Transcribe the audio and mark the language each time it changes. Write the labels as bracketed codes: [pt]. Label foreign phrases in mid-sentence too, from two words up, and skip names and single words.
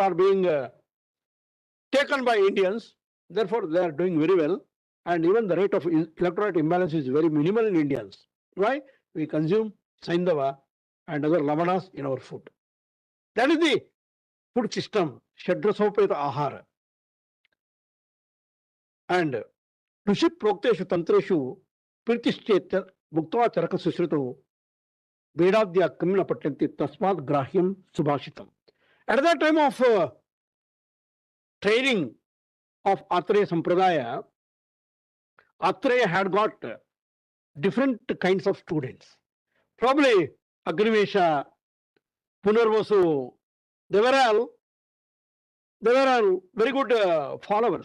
[en] are being taken by Indians. Therefore, they are doing very well. And even the rate of electrolyte imbalance is very minimal in Indians. Why? We consume Saindhava and other lavanas in our food. That is the food system, [sa] षड्रसोपेत आहार. And तुषिप् प्रोक्तेषु तन्त्रेषु पिर्तिश्चेत् भुक्त चरक सुस्रितो वेदाद्य कामिना पतन्ति तस्मात् ग्राह्यम् सुभाषितम्. [en] At that time of training of Atreya Sampradaya, Atreya had got different kinds of students. Probably Agnivesha, Punarvasu, they were all very good followers.